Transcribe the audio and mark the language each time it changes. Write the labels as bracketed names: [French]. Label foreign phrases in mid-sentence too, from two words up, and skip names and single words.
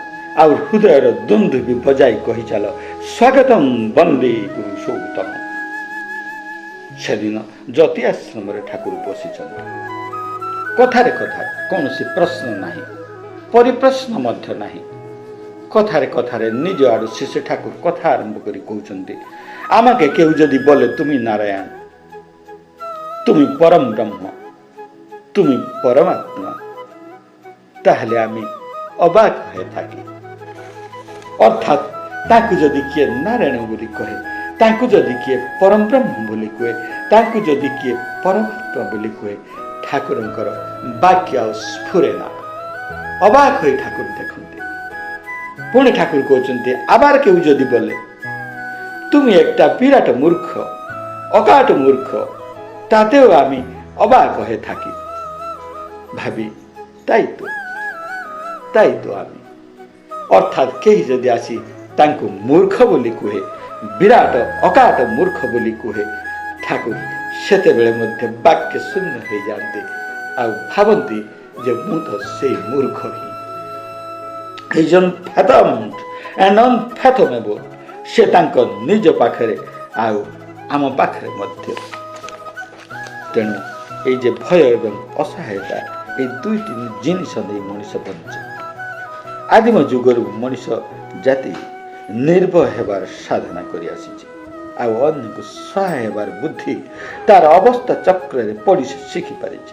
[Odia] ଆଉ ହୃଦୟର ଦୁନ୍ଦୁଭି ବଜାଇ କହି ଚାଲ ସ୍ୱାଗତମ୍ ବନ୍ଦେ ପୁରୁଷୋତ୍ତମ। ସେଦିନ ଜ୍ୟୋତି ଆଶ୍ରମରେ ଠାକୁର ବସିଛନ୍ତି। କଥାରେ କଥାରେ କୌଣସି ପ୍ରଶ୍ନ ନାହିଁ, ପରିପ୍ରଶ୍ନ ମଧ୍ୟ ନାହିଁ। କଥାରେ କଥାରେ ନିଜ ଆଡ଼ୁ ଶିଶୁ ଠାକୁର କଥା ଆରମ୍ଭ କରି କହୁଛନ୍ତି [Bangla] আমাকে কেউ যদি বলে তুমি নারায়ণ, তুমি পরম ব্রহ্ম, তুমি পরমাত্মা, তাহলে আমি অবাক হয়ে থাকি। [Odia] ଅର୍ଥାତ୍ ତାକେ ଯଦି କିଏ ନାରାୟଣ ବୋଲି କହେ, ତାଙ୍କୁ ଯଦି କିଏ ପରମ ବ୍ରହ୍ମ ବୋଲି କୁହେ, ତାଙ୍କୁ ଯଦି କିଏ ପରମାତ୍ମା ବୋଲି କୁହେ, ଠାକୁରଙ୍କର ବାକ୍ୟ ଆଉ ସ୍ଫୁରେ ନା। ଅବାକ ହୋଇ ଠାକୁର ଦେଖନ୍ତି। ପୁଣି ଠାକୁର କହୁଛନ୍ତି [Bangla] আবার কেউ যদি বলে তুমি একটা বিরাট মূর্খ, অকাট মূর্খ, তাতেও আমি অবাক হয়ে থাকি। ভাবি তাই তো আমি, [Odia] ଅର୍ଥାତ୍ କେହି ଯଦି ଆସି ତାଙ୍କୁ ମୂର୍ଖ ବୋଲି କୁହେ, ବିରାଟ ଅକାଟ ମୂର୍ଖ ବୋଲି କୁହେ, ଠାକୁର ସେତେବେଳେ ମଧ୍ୟ ବାକ୍ୟ ଶୂନ୍ୟ ହେଇଯାଆନ୍ତି ଆଉ ଭାବନ୍ତି ଯେ ମୁଁ ତ ସେଇ ମୂର୍ଖ ହିଁ। [English] Is unfathomed and unfathomable, [Odia] ସେ ତାଙ୍କ ନିଜ ପାଖରେ ଆଉ ଆମ ପାଖରେ ମଧ୍ୟ। ତେଣୁ ଏଇ ଯେ ଭୟ ଏବଂ ଅସହାୟତା, ଏଇ ଦୁଇଟି ଜିନିଷ ନେଇ ମଣିଷ ବଞ୍ଚେ। ଆଦିମ ଯୁଗରୁ ମଣିଷ ଜାତି ନିର୍ଭୟ ହେବାର ସାଧନା କରି ଆସିଛି ଆଉ ଅନ୍ୟକୁ ସହାୟ ହେବାର ବୁଦ୍ଧି ତାର ଅବସ୍ଥା ଚକ୍ରରେ ପଡ଼ି ସେ ଶିଖିପାରିଛି।